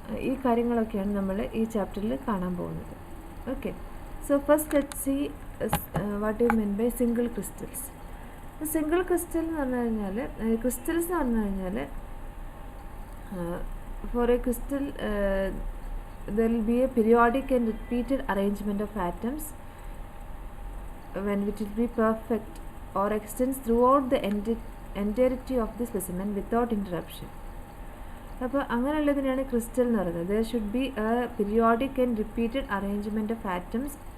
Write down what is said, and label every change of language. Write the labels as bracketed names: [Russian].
[Malayalam] ഈ കാര്യങ്ങളൊക്കെയാണ് നമ്മൾ ഈ ചാപ്റ്ററിൽ കാണാൻ പോകുന്നത്. [English] Okay, so first let's see what you mean by single crystals. [Malayalam] Single crystal എന്ന് പറഞ്ഞു കഴിഞ്ഞാൽ, [English] Crystals എന്ന് പറഞ്ഞു കഴിഞ്ഞാൽ for a crystal there will be a periodic and repeated arrangement of atoms when it will be perfect or extends throughout the entirety of the specimen without interruption. [Malayalam] അപ്പോൾ അങ്ങനെയുള്ളതിനാണ് crystal എന്ന് പറയുന്നത്. [English] there should be a periodic and repeated arrangement of atoms.